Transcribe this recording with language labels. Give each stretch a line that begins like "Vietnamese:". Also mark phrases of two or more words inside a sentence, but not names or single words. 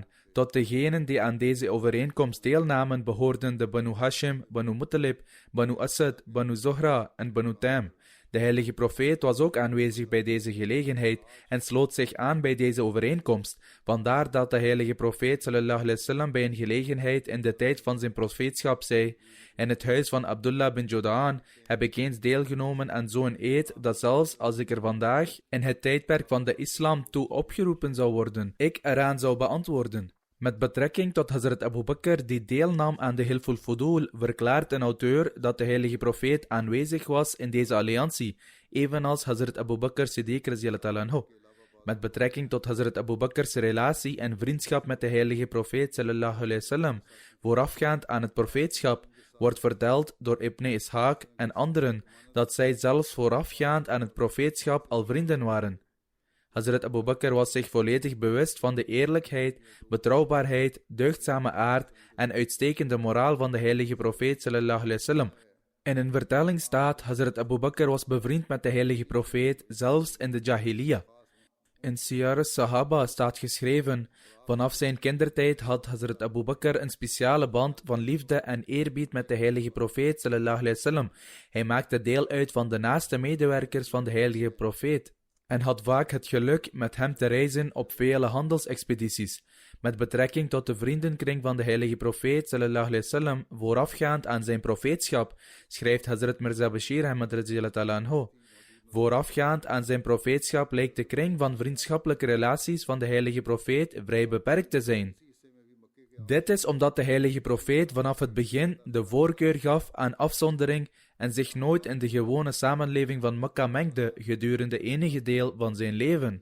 Dutch: Tot degenen die aan deze overeenkomst deelnamen behoorden de Banu Hashim, Banu Muttalib, Banu Asad, Banu Zohra en Banu Taim. De heilige profeet was ook aanwezig bij deze gelegenheid en sloot zich aan bij deze overeenkomst. Vandaar dat de heilige profeet
Arabic: صلى الله عليه وسلم
Dutch: bij een gelegenheid in de tijd van zijn profeetschap zei: in het huis van Abdullah bin Judaan heb ik eens deelgenomen aan zo'n eed dat zelfs als ik er vandaag in het tijdperk van de islam toe opgeroepen zou worden, ik eraan zou beantwoorden. Met betrekking tot Hazrat Abu Bakr die deelnam aan de Hilful Fudul, verklaart een auteur dat de heilige profeet aanwezig was in deze alliantie, evenals Hazrat Abu Bakr Siddiq
Arabic: رضي الله عنه.
Dutch: Met betrekking tot Hazrat Abu Bakr's relatie en vriendschap met de heilige profeet
Arabic: صلى الله عليه وسلم,
Dutch: voorafgaand aan het profeetschap, wordt verteld door Ibn Ishaq en anderen dat zij zelfs voorafgaand aan het profeetschap al vrienden waren. Hazrat Abu Bakr was zich volledig bewust van de eerlijkheid, betrouwbaarheid, deugdzame aard en uitstekende moraal van de heilige profeet
Arabic: صلى الله عليه وسلم.
Dutch: In een vertelling staat: Hazrat Abu Bakr was bevriend met de heilige profeet, zelfs in de Jahiliya. In Siyar al-Sahaba staat geschreven: vanaf zijn kindertijd had Hazrat Abu Bakr een speciale band van liefde en eerbied met de heilige profeet
Arabic: صلى الله عليه وسلم.
Dutch: Hij maakte deel uit van de naaste medewerkers van de heilige profeet en had vaak het geluk met hem te reizen op vele handelsexpedities. Met betrekking tot de vriendenkring van de heilige profeet
Arabic: صلى الله عليه وسلم,
Dutch: voorafgaand aan zijn profeetschap, schrijft Hazrat Mirza Bashir Ahmad
Arabic: رضي الله عنه:
Dutch: voorafgaand aan zijn profeetschap lijkt de kring van vriendschappelijke relaties van de heilige profeet vrij beperkt te zijn. Dit is omdat de heilige profeet vanaf het begin de voorkeur gaf aan afzondering en zich nooit in de gewone samenleving van Mekka mengde gedurende enige deel van zijn leven.